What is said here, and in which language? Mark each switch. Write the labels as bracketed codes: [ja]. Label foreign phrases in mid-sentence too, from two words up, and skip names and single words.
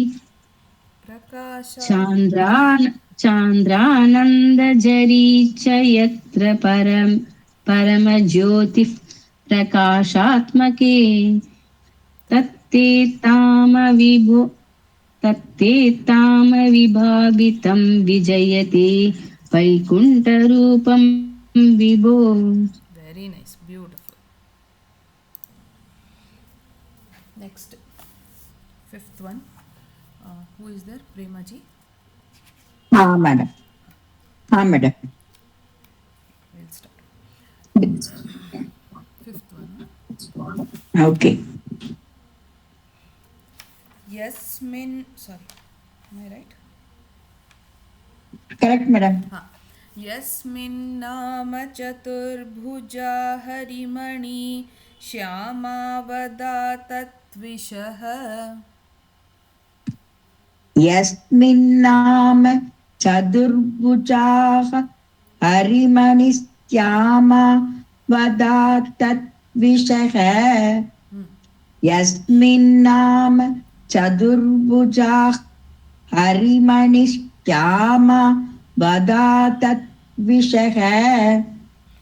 [sa] चान्द्रानन्दझरी च यत्र परमज्योतिः प्रकाशात्मके तत्ते ताम विभावितं विजयते वैकुण्ठरूपं विभो [en] very nice beautiful next fifth one who is there Prema ji [hi] हाँ मैडम [en] we'll start fifth one ओके yasmin sorry am I right correct madam [sa] हाँ यस्मिन्नाम चतुर्भुजा हरिमणि श्यामा वदा तत्विषः यस्मिन्नाम चतुर्भुजाः हरिमणिश्यामा वदा तद्विषः यस्मिन्नाम चतुर्भुजाः हरिमणिश्यामा वदा तद्विषः